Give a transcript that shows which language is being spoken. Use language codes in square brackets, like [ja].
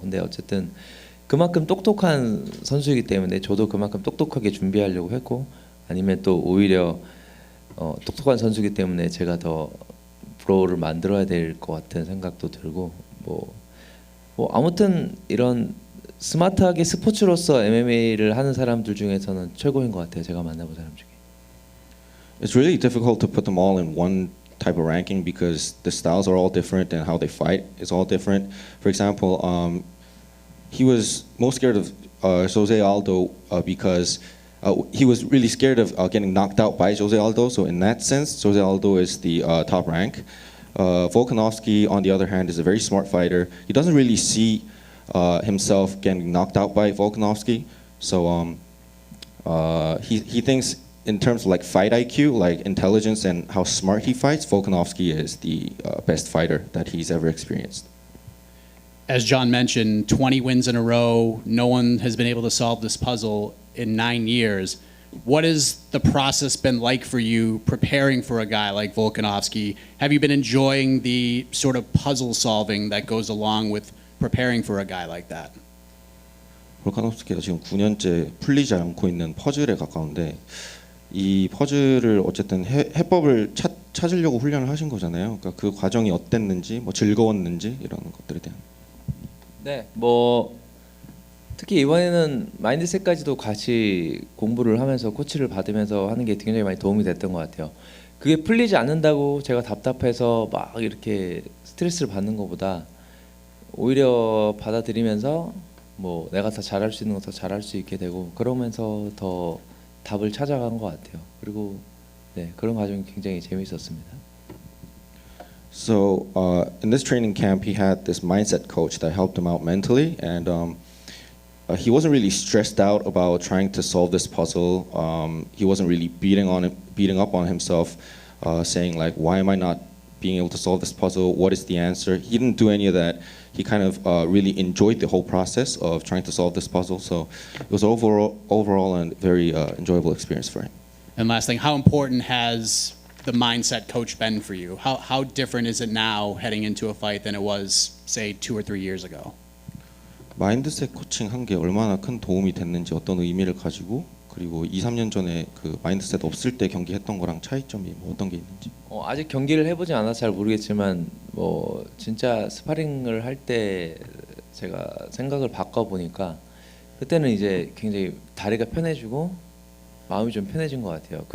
[ko] 근데 어쨌든 그만큼 똑똑한 선수이기 때문에 저도 그만큼 똑똑하게 준비하려고 했고, 아니면 또 오히려 똑똑한 선수이기 때문에 제가 더 브로우를 만들어야 될 것 같은 생각도 들고, 아무튼 이런 스마트하게 스포츠로서 MMA를 하는 사람들 중에서는 최고인 것 같아요. 제가 만나본 사람 중에. [en] It's really difficult to put them all in one type of ranking because the styles are all different and how they fight is all different. For example, he was most scared of Jose Aldo because he was really scared of getting knocked out by Jose Aldo. So in that sense, Jose Aldo is the top rank. Volkanovski, on the other hand, is a very smart fighter. He doesn't really see himself getting knocked out by Volkanovski. So he thinks in terms of like fight IQ, like intelligence and how smart he fights, Volkanovski is the best fighter that he's ever experienced. As John mentioned, 20 wins in a row. No one has been able to solve this puzzle in 9 years. What has the process been like for you preparing for a guy like Volkanovski? Have you been enjoying the sort of puzzle solving that goes along with preparing for a guy like that? [ko] 볼카nov스키가 지금 9년째 풀리지 않고 있는 퍼즐에 가까운데 이 퍼즐을 어쨌든 해법을 찾으려고 훈련을 하신 거잖아요. 그러니까 그 과정이 어땠는지, 뭐 즐거웠는지 이런 것들에 대한. 네, 특히 이번에는 마인드셋까지도 같이 공부를 하면서 코치를 받으면서 하는 게 굉장히 많이 도움이 됐던 것 같아요. 그게 풀리지 않는다고 제가 답답해서 막 이렇게 스트레스를 받는 것보다 오히려 받아들이면서 내가 더 잘할 수 있는 거 더 잘할 수 있게 되고 그러면서 더 답을 찾아간 것 같아요. 그리고 그런 과정이 굉장히 재미있었습니다. [en] So in this training camp, he had this mindset coach that helped him out mentally, and he wasn't really stressed out about trying to solve this puzzle. He wasn't really beating up on himself, saying like, "Why am I not being able to solve this puzzle? What is the answer?" He didn't do any of that. He kind of really enjoyed the whole process of trying to solve this puzzle. So it was overall a very enjoyable experience for him. And last thing, how important has the mindset coach been for you? How different is it now heading into a fight than it was, say, 2 or 3 years ago? [ko] 마인드셋 코칭 한 게 얼마나 큰 도움이 됐는지 어떤 의미를 가지고 그리고 2, 3년 전에 그 마인드셋 없을 때 경기했던 거랑 차이점이 어떤 게 있는지. 아직 경기를 해보지 않아서 잘 모르겠지만 진짜 스파링을 할 때 제가 생각을 바꿔보니까 그때는 이제 굉장히 다리가 편해지고 마음이 좀 편해진 것 같아요.